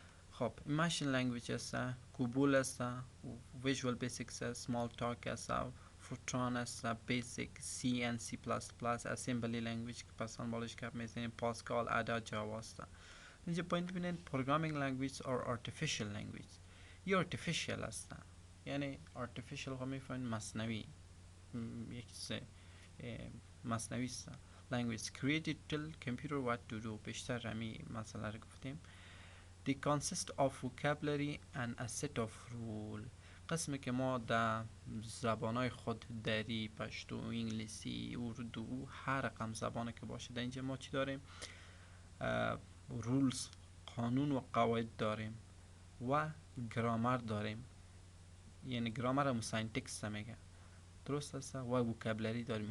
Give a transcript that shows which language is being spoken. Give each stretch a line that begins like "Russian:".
Persian: خب ماشین لنگویج است، کوبول است، ویژوال بیسیکس است، سمال تاک است، فورتران است، بیسیک سی ان سی پلاس پلاس، اسمبلی لنگویج که پسان بالش کپ میزنیم، پاسکال، ادا، جاوا است. اینجا پوینت ببینین پروگرامینگ لنگویج اور آرتفیشال لنگویج. یا آرتفیشال است، یعنی آرتفیشال ها میفهمین مصنوعی، یک چیز مصنوعی است.
English: language created tell computer what to do، بیشتر رمی مسئله رو گفتیم. they consist of vocabulary and a set of rule.
Persian: قسمی که ما در زبانهای خود، دری، پشتو، انگلیسی، اردو، هر رقم زبانی که باشه در اینجا ما چی داریم؟ رولز، قانون و قواعد داریم و گرامر داریم، یعنی گرامر هم ساینتکس میگه، درست است، و وکابلری داریم.